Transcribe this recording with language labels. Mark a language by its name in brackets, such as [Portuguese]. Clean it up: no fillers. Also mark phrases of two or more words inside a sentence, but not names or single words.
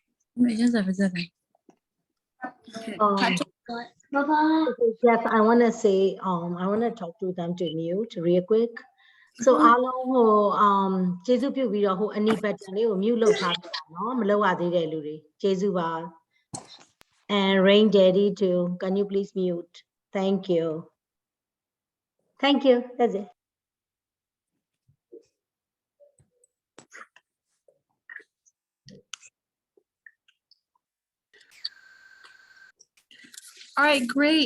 [English] Immunizations officer. Okay. Um, yes, I want to say, I want to talk to them to mute real quick. [Burmese] So အားလုံးဟိုကျေးဇူးပြုပြီးတော့ဟိုအနီပတ်တန်လေးကို mute လုပ်ထားကြပါနော်မလုပ်ရသေးတဲ့လူတွေကျေးဇူးပါ [English] and Rain Daddy too can you please mute thank you that's it All right, great.